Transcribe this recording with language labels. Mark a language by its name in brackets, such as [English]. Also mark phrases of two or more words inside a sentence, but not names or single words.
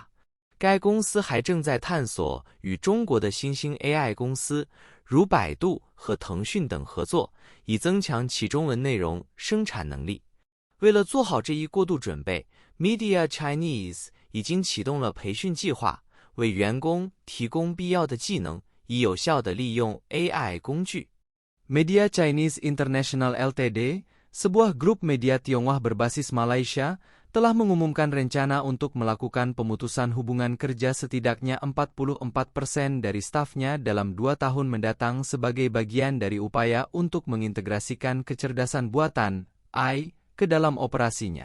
[Chinese] 该公司还正在探索与中国的新兴 AI 公司，如百度和腾讯等合作，以增强其中文内容生产能力。为了做好这一过渡准备， Media Chinese 已经启动了培训计划，为员工提供必要的技能，以有效地利用 AI 工具。 [Indonesian] Media Chinese International Ltd., sebuah grup media Tionghoa berbasis Malaysia, telah mengumumkan rencana untuk melakukan pemutusan hubungan kerja setidaknya 44% dari stafnya dalam 2 tahun mendatang sebagai bagian dari upaya untuk mengintegrasikan kecerdasan buatan AI ke dalam operasinya.